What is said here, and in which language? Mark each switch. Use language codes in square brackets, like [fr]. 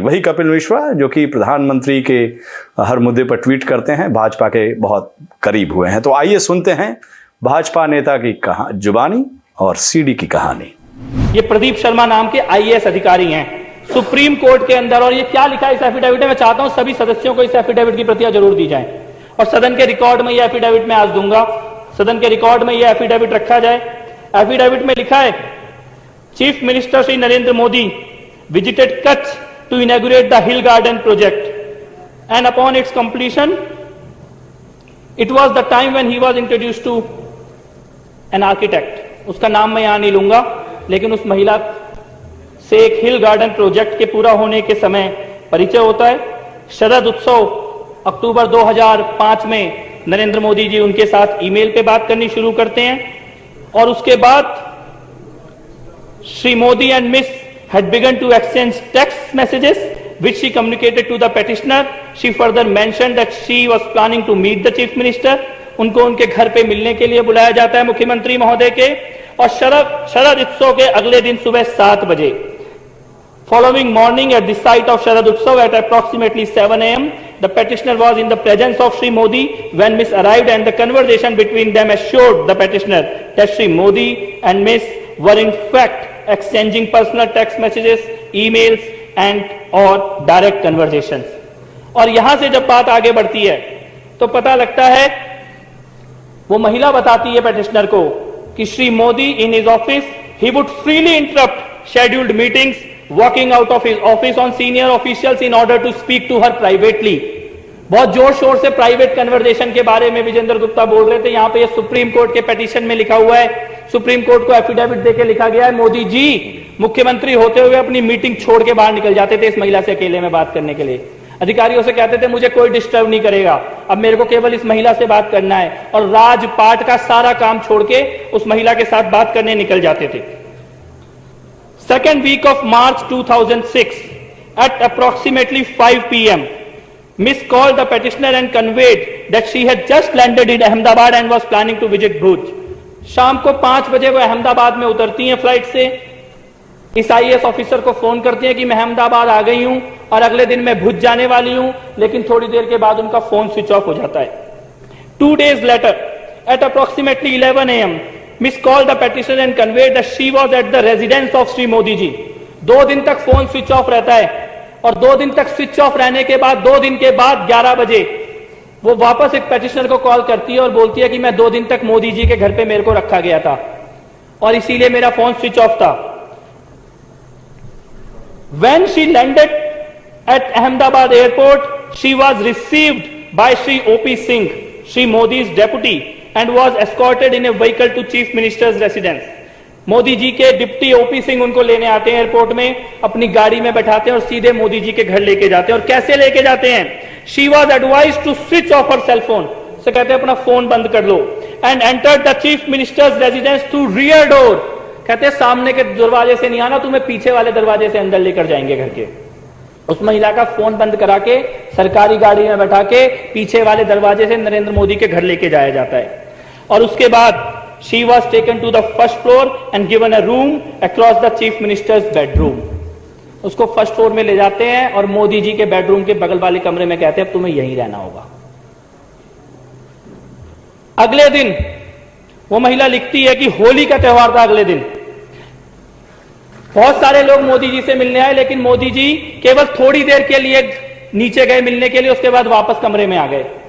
[hi] वही कपिल मिश्रा जो कि प्रधानमंत्री के हर मुद्दे पर ट्वीट करते हैं, भाजपा के बहुत करीब हुए हैं। तो आइए सुनते हैं भाजपा नेता की जुबानी और सीडी की कहानी। ये प्रदीप शर्मा नाम के आईएएस अधिकारी हैं सुप्रीम कोर्ट के अंदर, और ये क्या लिखा है इस एफिडेविट में? मैं चाहता हूं सभी सदस्यों को इस एफिडेविट की प्रतियां जरूर दी जाए और सदन के रिकॉर्ड में यह एफिडेविट मैं आज दूंगा। सदन के रिकॉर्ड में यह एफिडेविट रखा जाए। एफिडेविट में लिखा है, [en] Chief Minister Shri Narendra Modi visited Kutch to inaugurate the Hill Garden project, and upon its completion, it was the time when he was introduced to an architect. [hi] उसका नाम मैं यहां नहीं लूंगा, लेकिन उस महिला से एक हिल गार्डन प्रोजेक्ट के पूरा होने के समय परिचय होता है। शरद उत्सव अक्टूबर 2005 में नरेंद्र मोदी जी उनके साथ ईमेल पे बात करनी शुरू करते हैं, और उसके बाद [en] Shri Modi and Miss had begun to exchange text messages which she communicated to the petitioner. She further mentioned that she was planning to meet the Chief Minister. [hi] उनको उनके घर पे मिलने के लिए बुलाया जाता है मुख्यमंत्री महोदय के। और शरद उत्सव के अगले दिन सुबह 7 बजे, [en] following morning at the site of Sharad Utsav at approximately 7 a.m., the petitioner was in the presence of Shri Modi when Miss arrived, and the conversation between them assured the petitioner that Shri Modi and Miss were in fact exchanging personal text messages, emails and or direct conversations. [hi] और यहां से जब बात आगे बढ़ती है तो पता लगता है, वो महिला बताती है पेटिशनर को कि [en] Shri Modi in his office he would freely interrupt scheduled meetings, walking out of his office on senior officials in order to speak to her privately. [hi] बहुत जोर शोर से प्राइवेट कन्वर्सेशन के बारे में विजेंद्र गुप्ता बोल रहे थे। यहां पे ये सुप्रीम कोर्ट के पिटीशन में लिखा हुआ है, सुप्रीम कोर्ट को एफिडेविट देके लिखा गया है, मोदी जी मुख्यमंत्री होते हुए अपनी मीटिंग छोड़ के बाहर निकल जाते थे इस महिला से अकेले में बात करने के लिए। अधिकारियों से कहते थे मुझे कोई डिस्टर्ब नहीं करेगा, अब मेरे को केवल इस महिला से बात करना है, और राजपाट का सारा काम छोड़ के उस महिला के साथ बात करने निकल जाते थे। [en] Second week of March 2006 at approximately 5 p.m. Miss called the petitioner and conveyed that she had just landed in Ahmedabad and was planning to visit Bhuj. [hi] शाम को 5 बजे वो अहमदाबाद में उतरती हैं फ्लाइट से। इस आईएएस ऑफिसर को फोन करती हैं कि मैं अहमदाबाद आ गई हूं और अगले दिन मैं भुज जाने वाली हूं, लेकिन थोड़ी देर के बाद उनका फोन स्विच ऑफ हो जाता है। [en] 2 days later, at approximately 11 a.m., Miss called the petitioner and conveyed that she was at the residence of Shri Modi ji. [hi] 2 दिन तक फोन स्विच ऑफ रहता है, और 2 दिन तक स्विच ऑफ रहने के बाद 2 दिन के बाद 11 बजे वो वापस एक पेटिशनर को कॉल करती है और बोलती है कि मैं 2 दिन तक मोदी जी के घर पे मेरे को रखा गया था और इसीलिए मेरा फोन स्विच ऑफ था। [en] When she landed at Ahmedabad airport, she was received by Shri O.P. Singh, Shri Modi's deputy, and was escorted in a vehicle to Chief Minister's residence. [hi] Modi ji के डिप्टी ओपी सिंह उनको लेने आते हैं airport में, अपनी गाड़ी में बैठाते हैं और सीधे मोदी जी के घर लेके जाते हैं। और कैसे लेके जाते हैं? [en] She was advised to switch off her cell phone. [hi] से कहते हैं अपना फोन बंद कर लो। [en] And entered the Chief Minister's residence through rear door. [hi] कहते हैं सामने के दरवाजे से नहीं आना, तुम्हें पीछे वाले दरवाजे से अंदर लेकर जाएंगे घर के। उस महिला का फोन बंद करा के सरकारी गाड़ी में बैठा के पीछे वाले दरवाजे से नरेंद्र मोदी के घर लेके जाया जाता है। और उसके बाद [en] she was taken to the first floor and given a room across the chief minister's bedroom. [hi] उसको फर्स्ट फ्लोर में ले जाते हैं और मोदी जी के बेडरूम के बगल वाले कमरे में कहते हैं अब तुम्हें यहीं रहना होगा। अगले दिन वो महिला लिखती है कि होली का त्योहार था अगले दिन, बहुत सारे लोग मोदी जी से मिलने आए, लेकिन मोदी जी केवल थोड़ी देर के लिए नीचे गए मिलने के लिए, उसके बाद वापस कमरे में आ गए।